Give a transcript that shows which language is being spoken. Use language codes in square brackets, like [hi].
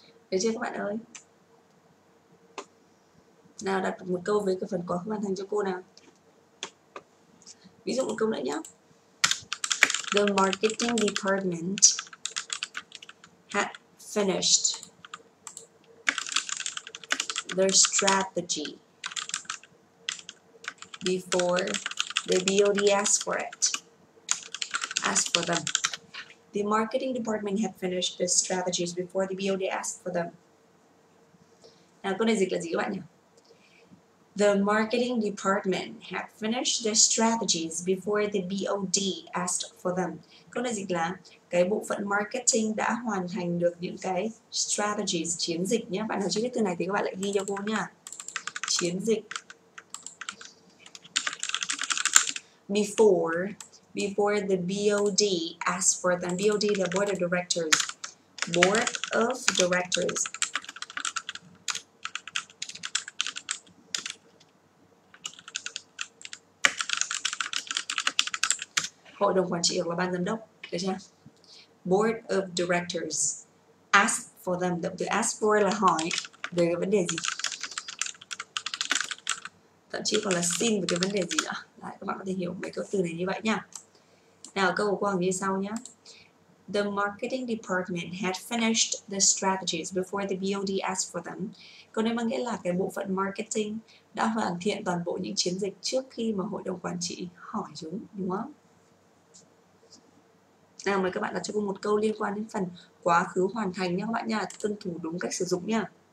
[vi] Được chưa các bạn ơi? Nào, đặt một câu với cái phần quá khứ hoàn thành cho cô nào. Ví dụ một câu nữa nhé. [en] The marketing department had finished their strategy before the BOD asked for them. The marketing department had finished the strategies before the BOD asked for them. [vi] Nào, câu này dịch là gì các bạn nhỉ? [en] The marketing department had finished their strategies before the BOD asked for them. [vi] Câu này dịch là cái bộ phận marketing đã hoàn thành được những cái strategies, chiến dịch nhé. Bạn nào chưa biết từ này thì các bạn lại ghi cho cô nha. Chiến dịch. [en] Before the BOD asked for them. BOD là Board of Directors. Board of Directors. [vi] Hội đồng quản trị hoặc là ban giám đốc, được chưa? [en] Board of Directors ask for them. [vi] Động từ ask for là hỏi về cái vấn đề gì, thậm chí còn là xin về cái vấn đề gì nữa. Đấy, các bạn có thể hiểu mấy câu từ này như vậy nha. Nào, câu của Quang như sau nhé. [en] The marketing department had finished the strategies before the BOD asked for them. [vi] Câu này mang nghĩa là cái bộ phận marketing đã hoàn thiện toàn bộ những chiến dịch trước khi mà hội đồng quản trị hỏi chúng, đúng không? Nào, mời các bạn đặt cho cô một câu liên quan đến phần quá khứ hoàn thành nhé các bạn nha, tuân thủ đúng cách sử dụng nha.